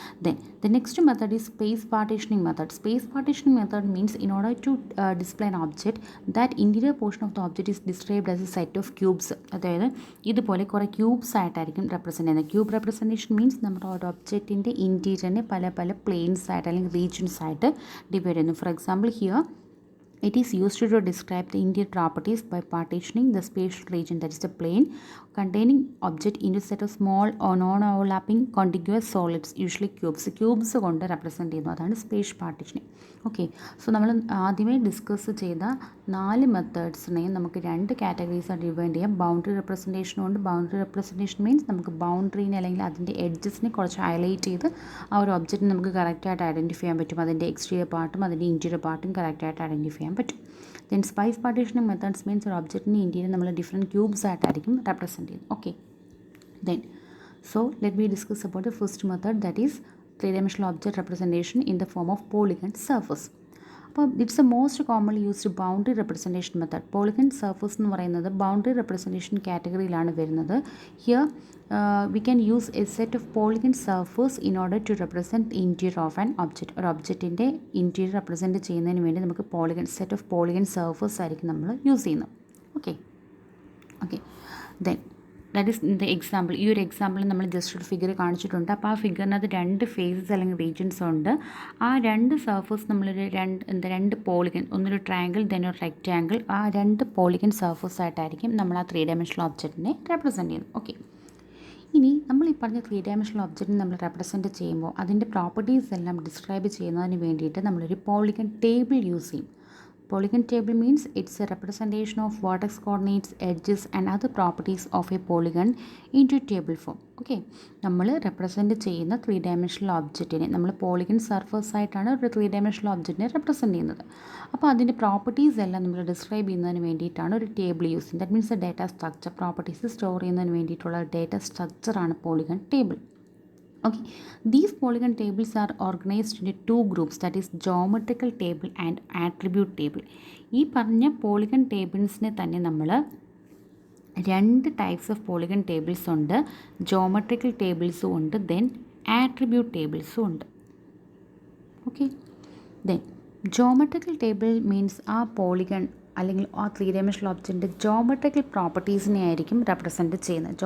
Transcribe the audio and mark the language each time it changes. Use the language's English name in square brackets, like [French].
[English] Then the next method is space partitioning method. Space partitioning method means in order to display an object that interior portion of the object is described as a set of cubes. [Malayalam] അതായത് ഇതുപോലെ കുറേ cubes ആയിട്ടായിരിക്കും represent ചെയ്യുന്നത്. Cube representation means നമ്മുടെ ഒരു ഒബ്ജക്റ്റിൻ്റെ ഇൻറ്റീരിയറിനെ പല പല planes ആയിട്ട് അല്ലെങ്കിൽ റീജിയൻസ് ആയിട്ട് ഡിവൈഡ് ചെയ്യുന്നു. For example, here [English] It is used to describe the interior properties by partitioning the spatial region, that is the plane, containing object into a set of small or non-overlapping contiguous solids, usually cubes. [Malayalam] Cubes കൊണ്ട് represent ചെയ്യുന്നു, അതാണ് space partitioning. Okay, so നമ്മൾ ആദ്യമേ discuss ചെയ്ത 4 മെത്തേഡ്സിനെയും നമുക്ക് 2 കാറ്റഗറീസാണ് divide ചെയ്യാം. Boundary റെപ്രസെൻറ്റേഷനും ഉണ്ട്. Boundary representation means നമുക്ക് ബൗണ്ടറീനെ അല്ലെങ്കിൽ അതിൻ്റെ എഡ്ജസിനെ കുറച്ച് ഹൈലൈറ്റ് ചെയ്ത് ആ ഒരു ഒബ്ജക്റ്റിനെ നമുക്ക് കറക്റ്റായിട്ട് ഐഡൻറ്റിഫൈ ചെയ്യാൻ പറ്റും. അതിൻ്റെ എക്സ്റ്റീരിയർ പാർട്ടും അതിൻ്റെ ഇൻറ്റീരിയർ പാർട്ടും കറക്റ്റായിട്ട് ഐഡൻറ്റിഫൈ ചെയ്യാൻ പറ്റും. Then space partitioning methods means ഒരു ഒബ്ജക്റ്റിൻ്റെ ഇൻറ്റീരിയർ നമ്മൾ ഡിഫറെൻറ്റ് ക്യൂബ്സ് ആയിട്ടായിരിക്കും റെപ്രസെൻറ്റ് ചെയ്യുന്നത്. [English] Okay, then so let me discuss about the first method, that is three-dimensional object representation in the form of polygon surface. [Malayalam] അപ്പോൾ [English] It's a most commonly used boundary representation method. [Malayalam] Polygon surface എന്ന് പറയുന്നത് boundary representation കാറ്റഗറിയിലാണ് വരുന്നത്. [English] Here we can use a set of polygon surface in order to represent interior of an object. [Malayalam] ഒരു ഒബ്ജക്റ്റിൻ്റെ interior represent ചെയ്യുന്നതിന് വേണ്ടി നമുക്ക് set of polygon surface ആയിരിക്കും നമ്മൾ use ചെയ്യുന്നത്. [English] Okay, then that is the example. [Malayalam] ഈ ഒരു എക്സാമ്പിൾ നമ്മൾ ജസ്റ്റ് ഒരു ഫിഗർ കാണിച്ചിട്ടുണ്ട്. അപ്പോൾ ആ ഫിഗറിനകത്ത് 2 ഫേസസ് അല്ലെങ്കിൽ റീജിയൻസ് ഉണ്ട്. ആ 2 സർഫസ് നമ്മളൊരു രണ്ട് പോളിഗൺ, ഒന്നൊരു ട്രയാങ്കിൾ ദെൻ ഒരു റെക്റ്റാങ്കിൾ, ആ 2 പോളിഗൺ സർഫസ് ആയിട്ടായിരിക്കും നമ്മൾ ആ 3 ഡയമെൻഷണൽ ഒബ്ജക്റ്റിനെ റെപ്രസെൻറ്റ് ചെയ്യുന്നത്. ഓക്കെ, ഇനി നമ്മൾ ഈ പറഞ്ഞ 3 ഡയമെൻഷണൽ ഒബ്ജക്റ്റിനെ നമ്മൾ റെപ്രസെൻറ്റ് ചെയ്യുമ്പോൾ അതിൻ്റെ പ്രോപ്പർട്ടീസ് എല്ലാം ഡിസ്ക്രൈബ് ചെയ്യുന്നതിന് വേണ്ടിയിട്ട് നമ്മളൊരു പോളിഗൺ ടേബിൾ യൂസ് ചെയ്യും. [English] Polygon table means it's a representation of vertex coordinates, edges and other properties of a polygon into table form. [Malayalam] Okay, നമ്മൾ റെപ്രസെൻറ്റ് ചെയ്യുന്ന 3 ഡയമെൻഷണൽ ഒബ്ജക്റ്റിനെ നമ്മൾ പോളിഗൺ സർഫസ് ആയിട്ടാണ് ഒരു 3 ഡയമെൻഷണൽ ഒബ്ജക്റ്റിനെ റെപ്രസെൻറ്റ് ചെയ്യുന്നത്. അപ്പോൾ അതിൻ്റെ പ്രോപ്പർട്ടീസ് എല്ലാം നമ്മൾ ഡിസ്ക്രൈബ് ചെയ്യുന്നതിന് വേണ്ടിയിട്ടാണ് ഒരു ടേബിൾ യൂസ് ചെയ്യുന്നത്. That means data structure, properties store ചെയ്യുന്നതിന് വേണ്ടിയിട്ടുള്ള data സ്ട്രക്ചറാണ് polygon table. [English] Okay, these polygon tables are organized into 2 groups, that is geometrical table and attribute table. [Malayalam] ഈ പറഞ്ഞ പോളിഗൺ ടേബിൾസിനെ തന്നെ നമ്മൾ 2 ടൈപ്സ് ഓഫ് പോളിഗൺ ടേബിൾസ് ഉണ്ട്. Geometrical ടേബിൾസും ഉണ്ട്, then attribute ടേബിൾസും ഉണ്ട്. Okay, then geometrical table means ആ polygon അല്ലെങ്കിൽ ആ 3 ഡയമെൻഷണൽ ഒബ്ജക്റ്റിൻ്റെ ജോമെട്രിക്കൽ പ്രോപ്പർട്ടീസിനെ ആയിരിക്കും റെപ്രസെൻറ്റ് ചെയ്യുന്നത്.